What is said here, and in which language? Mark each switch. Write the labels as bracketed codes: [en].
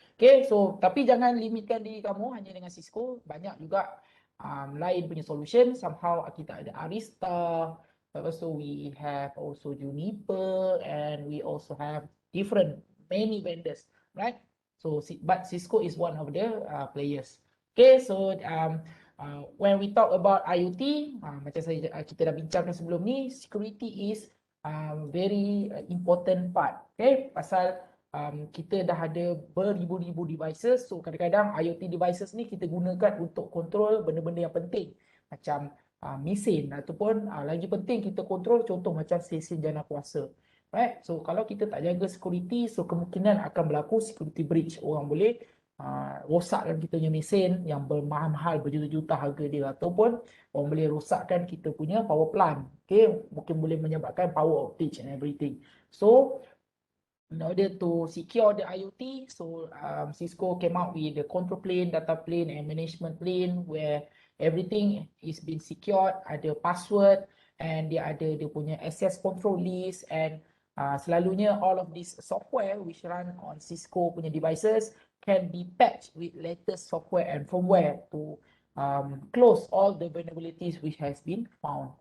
[ms] Okay, so tapi jangan limitkan diri kamu hanya dengan Cisco. Banyak juga lain punya solution. [en] Somehow [ms] kita ada [en] Arista, [ms] lepas tu [en] we have also Juniper, and we also have many vendors, right? So but Cisco is one of the players. Okay, so when we talk about IoT, [ms] macam kita dah bincangkan sebelum ni, [en] security is very important part. [ms] Okay, pasal kita dah ada beribu-ribu devices, so kadang-kadang IoT devices ni kita gunakan untuk kontrol benda-benda yang penting macam mesin ataupun lagi penting kita kontrol contoh macam stesen jana kuasa. Right? So kalau kita tak jaga security, so kemungkinan akan berlaku security breach. Orang boleh rosakkan kita punya mesin yang bermahal-mahal berjuta-juta harga dia, ataupun orang boleh rosakkan kita punya power plant. [en] Okay, [ms] mungkin boleh menyebabkan [en] power outage and everything. So in order to secure the IoT, so Cisco came out with the control plane, data plane, and management plane where everything is being secured, ada password, and [ms] dia ada dia punya [en] access control list, and selalunya all of this software which run on Cisco punya devices can be patched with latest software and firmware to close all the vulnerabilities which has been found.